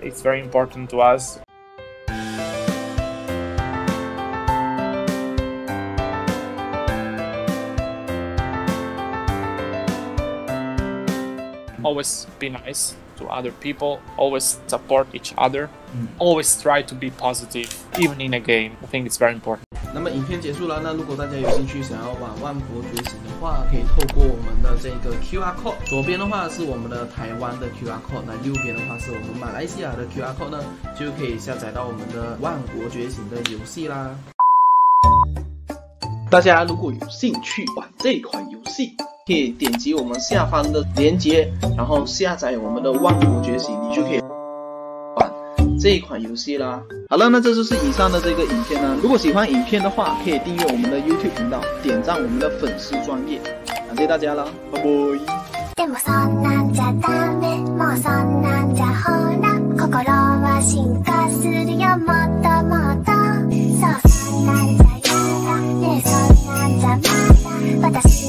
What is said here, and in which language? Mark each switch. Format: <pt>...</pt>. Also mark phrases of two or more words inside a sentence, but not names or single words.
<en>It's very important to us. Always be nice to other people, always support each other, always try to be positive, even in a game. I think it's very important.</en> <zh>那么影片结束了，那如果大家有兴趣想要玩万国觉醒的话，可以透过我们的这个</zh> <en>QR code，</en> <zh>左边的话是我们的台湾的</zh> <en>QR code，</en> <zh>那右边的话是我们马来西亚的</zh> <en>QR code</en> <zh>呢，就可以下载到我们的万国觉醒的游戏啦。大家如果有兴趣玩这款游戏，可以点击我们下方的链接，然后下载我们的万国觉醒，你就可以玩这一款游戏啦。好了，那这就是以上的这个影片呢。如果喜欢影片的话，可以订阅我们的 YouTube 频道，点赞我们的粉丝专页。感谢大家啦，拜拜。</zh> <ja>でもそんなんじゃダメ、もうそんなんじゃほら、心は進化するよ、もっともっと。そう、そんなんじゃやだね、そんなんじゃまだ私</ja>